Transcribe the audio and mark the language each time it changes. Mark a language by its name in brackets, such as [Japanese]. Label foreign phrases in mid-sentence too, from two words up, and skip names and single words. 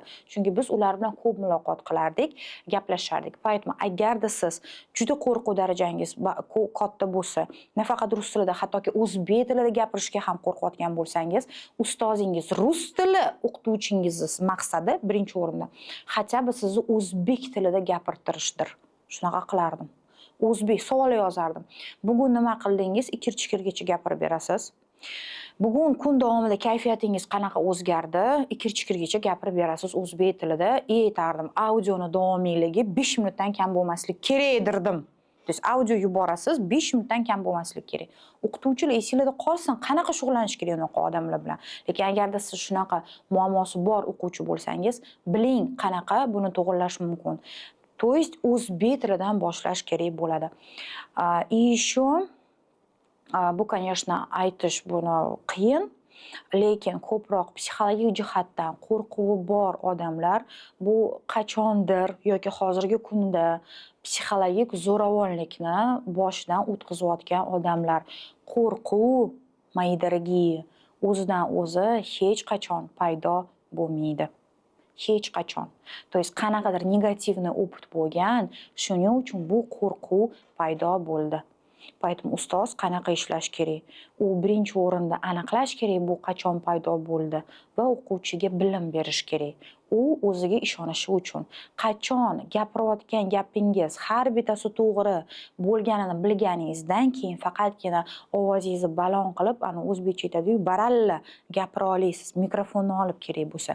[Uzbek] Chunki biz ular bilan ko'p muloqot qilardik, gaplashardik. Поэтому agarda siz juda qo'rquv darajangiz katta bo'lsa, nafaqat rus tilida, hattoki o'zbek tilida gapirishga ham qo'rqayotgan bo'lsangiz, ustozingiz rus tili o'qituvchingiz maqsadi birinchi o'rinda [Russian] хотя бы [Uzbek] sizni o'zbek tilida gapirtirishdir. Shunaqa qilardim. O'zbek savol yozardim. Bugun nima qildingiz? Ikir-chikirgacha gapirib berasiz. Bugun kun davomida kayfiyatingiz qanaqa o'zgardi? Ikir-chikirgacha gapirib berasiz o'zbek tilida. Aytardim, audioni davomiyligi 5 minutdan kam bo'lmasligi kerak derdim. [Russian] То есть [Uzbek] audio yuborasiz, 5 minutdan kam bo'lmasligi kerak. O'qituvchilar esingizda qolsin, qanaqa shug'ullanish kerak unaqa odamlar bilan. Lekin agarda siz shunaqa muammosi bor o'quvchi bo'lsangiz, biling qanaqa buni to'g'rilash mumkin. [Russian] То есть [Uzbek] o'zbek tilidan boshlash kerak bo'ladi. [Russian] И еще [Uzbek] bu, конечно, aytish buni qiyin, lekin ko'proq psixologik jihatdan qo'rquvi bor odamlar bu qachondir yoki hozirgi kunda psixologik zo'ravonlikni boshidan o'tkazayotgan odamlar. Qo'rquv, [Russian] мои дорогие, [Uzbek] o'zidan o'zi hech qachon paydo bo'lmaydi. Hech qachon. [Russian] То есть [Uzbek] qanaqadir [Russian] негативный опыт [Uzbek] bo'lgan, shuning uchun bu qo'rquv paydo bo'ldi. Поэтому ustoz qanaqa ishlash kerak? U birinchi o'rinda aniqlash kerak bu qachon paydo bo'ldi va o'quvchiga bilim berish kerak. U o'ziga ishonishi uchun. Qachon gapirayotgan gapingiz har bittasi to'g'ri bo'lganini bilganingizdan keyin faqatgina ovozingizni baland qilib, ana o'zbekcha aytadi-yu, baralla gapira olasiz, mikrofonni olib kerak bo'lsa.